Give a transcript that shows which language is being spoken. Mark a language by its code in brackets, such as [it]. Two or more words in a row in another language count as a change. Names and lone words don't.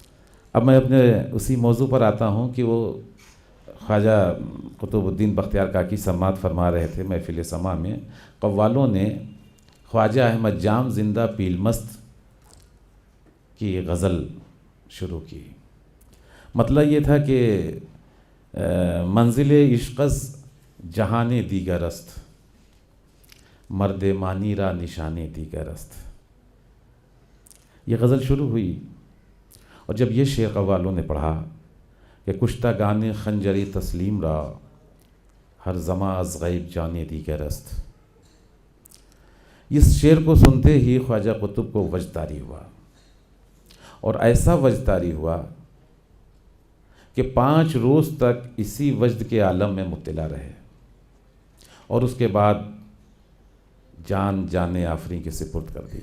[ur] اب میں اپنے اسی موضوع پر آتا ہوں کہ وہ خواجہ قطب الدین بختیار کاکی سماعت فرما رہے تھے محفل سماع میں، قوالوں نے خواجہ احمد جام زندہ پیل مست کی غزل شروع کی۔ مطلب یہ تھا کہ [fa] منزل عشقز جہان دیگر است، مرد مانی را نشان دیگر است۔ [ur] یہ غزل شروع ہوئی، اور جب یہ شعر قوالوں نے پڑھا کہ [fa] کشتہ گانے خنجری تسلیم را، ہر زماں از غیب جانے دیگر است، [ur] اس شعر کو سنتے ہی خواجہ قطب کو وجد طاری ہوا، اور ایسا وجد طاری ہوا کہ 5 روز تک اسی وجد کے عالم میں مبتلا رہے، اور اس کے بعد جان جانے آفریں کے سپرد کر دی۔